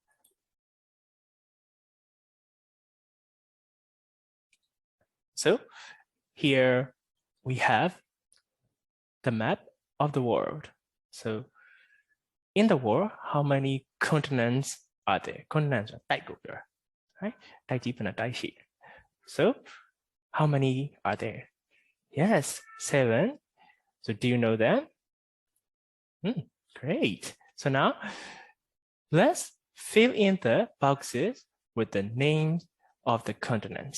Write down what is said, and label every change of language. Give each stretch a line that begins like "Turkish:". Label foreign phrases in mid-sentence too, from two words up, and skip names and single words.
English: So, here we have the map of the world. So, in the world, how many continents are there? Continents are
Burmese: တိုက်ကိုပြောတာ right? တိုက်ကြီးဘယ်နှတိုက်ရှိလဲ
English: So, how many are there? Yes, 7. So, do you know them? Great. So now, let's fill in the boxes with the names of the continents.